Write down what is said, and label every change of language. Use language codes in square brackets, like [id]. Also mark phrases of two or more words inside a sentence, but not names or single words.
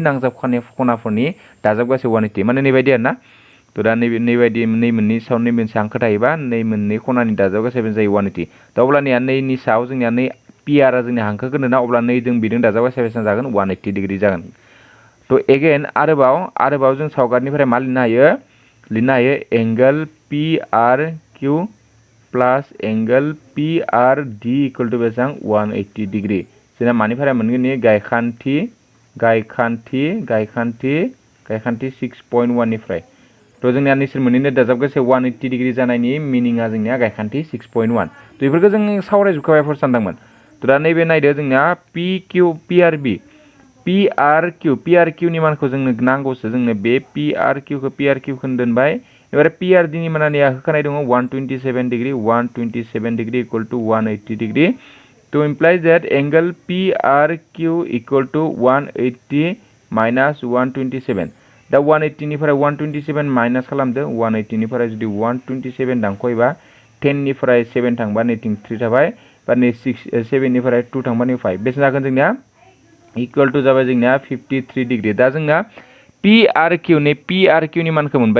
[brx] नांजाब खनाफोरनि दाजाबगासे 180 माने नैबायदि आरोना तो दा नैबायदि नै मोननै सायाव नै मोनसे हांखो थायोबा नै मोननै खनानि दाजाबगासे जायो 180 दा अब्लानिया नैनि सायाव जोंनिया नै PR जोंनि हांखो होनो ना अब्ला नै जों बिजों दाजाबगासे बेसेबां जागोन 180 डिग्री जागोन तो एगेन आरोबाव जों सावगारिनिफ्राय मा लिरनो हायो [en] angle PRQ plus angle PRD equal to [brx] बेसेबां 180 डिग्री जोंना मानिफ्राय मोनगोन ये गायखान्थि 6.1 निफ्राय तो जोंनिया नैसोर मोननैनो दाजाबगासे 180 डिग्री जानायनि मिनिंआ जोंनिया गायखान्थि 6.1 तो बेफोरखौ जों सावरायजोबखाबाय सानदोंमोन तो दा नैबे नायदो जोंनिया PRQ नि मानखौ जोंनो नांगौसो जोंनो बे PRQ खौ दोनबाय एबार PRD नि मानानिया होखानाय दङ 127 डिग्री [en] equal to 180 degree [brx] तो [en] implies that angle PRQ equal to 180 minus [brx] 127 दा 180 निफ्राय 127 माइनास खालामदो 180 निफ्राय जुदि 127 दानख'योबा 10 निफ्राय 7 थांबा नैथिं 3 थाबाय बा नै 7 निफ्राय 2 थांबा नै 5 बेसे जागोन जोंनिया [en] equal to [brx] जाबाय जोंनिया 53 डिग्री दा जोंना PRQ नि मानखौ मोनबाय